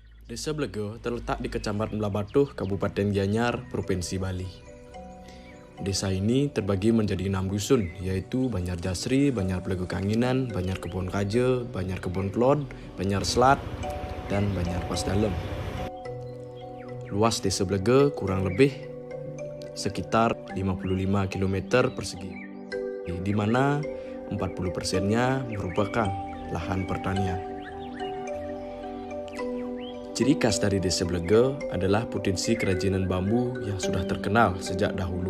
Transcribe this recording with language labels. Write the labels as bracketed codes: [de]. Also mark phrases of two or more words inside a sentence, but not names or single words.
[id] Desa Blego terletak di Kecamatan Blabatuh, Kabupaten Gianyar, Provinsi Bali. Desa ini terbagi menjadi 6 dusun, yaitu Banyar Jasri, Banyar Blego Kanginan, Banyar Kebon Kaje, Banyar Kebon Klod, Banyar Selat, dan Banyar Pasdalem. Luas Desa Blego kurang lebih sekitar 55 km persegi, di mana 40%-nya merupakan lahan pertanian. Ciri khas dari Desa Blego adalah potensi kerajinan bambu yang sudah terkenal sejak dahulu.